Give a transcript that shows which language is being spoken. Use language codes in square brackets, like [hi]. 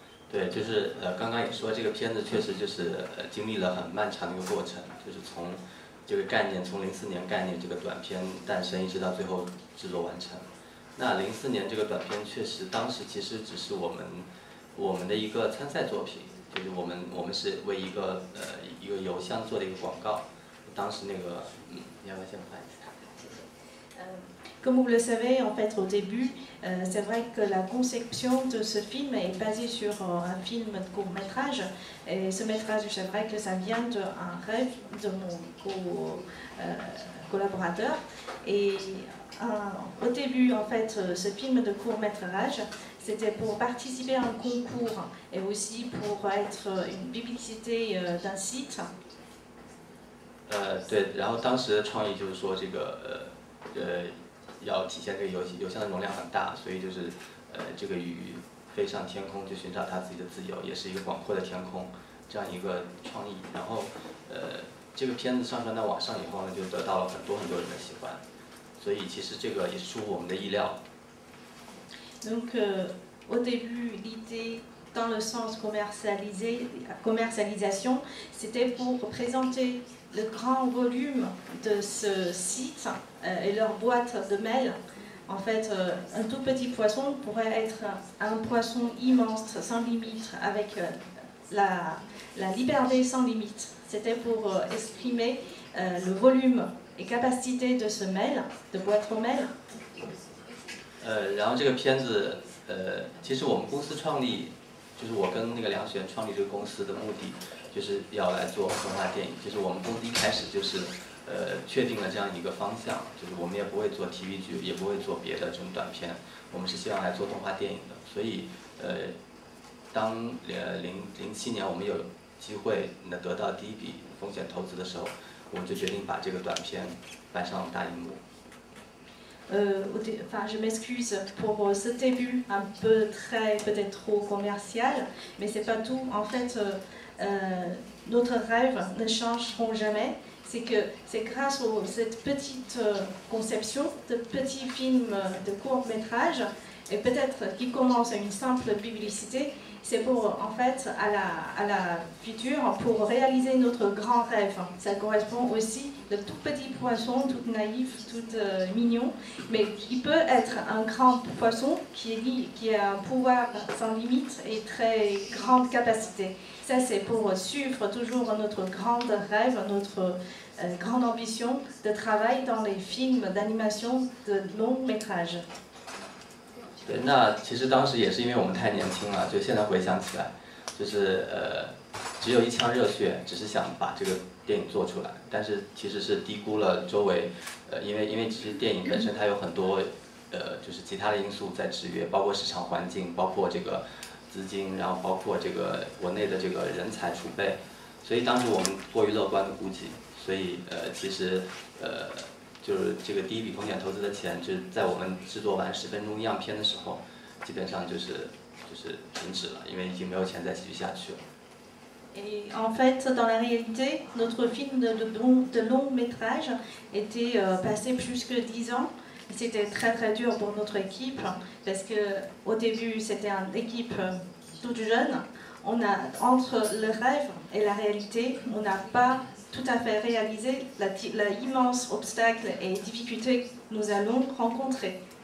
[zh] 对，就是刚刚也说这个片子确实就是经历了很漫长的一个过程，就是从这个概念，从04年概念这个短片诞生，一直到最后制作完成。那04年这个短片确实当时其实只是我们的一个参赛作品，就是我们是为一个邮箱做的一个广告。当时那个你要不要先翻一下？ [fr] Comme vous le savez, en fait, au début, c'est vrai que la conception de ce film est basée sur un film de court-métrage. Et ce métrage, c'est vrai que ça vient d'un rêve de mon collaborateur. Et au début, en fait, ce film de court-métrage, c'était pour participer à un concours et aussi pour être une publicité d'un site. [zh] 对，然后当时的创意就是说这个要体现这个邮箱的容量很大，所以就是这个鱼飞上天空去寻找它自己的自由，也是一个广阔的天空这样一个创意。然后这个片子上传到网上以后呢，就得到了很多人的喜欢，所以其实这个也是出乎我们的意料。 [fr] Donc au début, l'idée dans le sens commercialisation, c'était pour présenter le grand volume de ce site et leur boîte de mail. En fait, un tout petit poisson pourrait être un poisson immense, sans limite, avec la liberté sans limite. C'était pour exprimer le volume et capacité de ce mail, de boîte aux mail. [zh] 然后这个片子，其实我们公司创立就是我跟那个梁璇创立这个公司的目的，就是要来做动画电影。就是我们公司一开始就是确定了这样一个方向，就是我们也不会做 TV 剧，也不会做别的这种短片，我们是希望来做动画电影的。所以当2007年我们有机会得到第一笔风险投资的时候，我们就决定把这个短片搬上大荧幕。 [fr] Enfin, je m'excuse pour ce début un peu peut-être trop commercial, mais c'est pas tout. En fait, notre rêve ne changeront jamais. C'est que c'est grâce à cette petite conception de petits films de court métrage, et peut-être qui commence à une simple publicité, c'est pour, en fait, à la future, pour réaliser notre grand rêve. Ça correspond aussi de tout petit poisson, tout naïf, tout mignon, mais qui peut être un grand poisson qui a un pouvoir sans limite et très grande capacité. Ça, c'est pour suivre toujours notre grand rêve, notre grande ambition de travail dans les films d'animation de long métrage. [zh] 对，那其实当时也是因为我们太年轻了，就现在回想起来，就是只有一腔热血，只是想把这个电影做出来，但是其实是低估了周围，因为其实电影本身它有很多就是其他的因素在制约，包括市场环境，包括这个资金，然后包括这个国内的这个人才储备，所以当时我们过于乐观的估计，所以其实就是这个第一笔风险投资的钱，就是在我们制作完10分钟样片的时候，基本上就是停止了，因为已经没有钱再继续下去了。 [fr] Et en fait, dans la réalité, notre film de long métrage était passé plus que 10 ans. C'était très très dur pour notre équipe parce que au début c'était une équipe toute jeune. On a entre le rêve et la réalité, on n'a pas tout à fait réalisé l'immense obstacle et difficulté que nous allons rencontrer.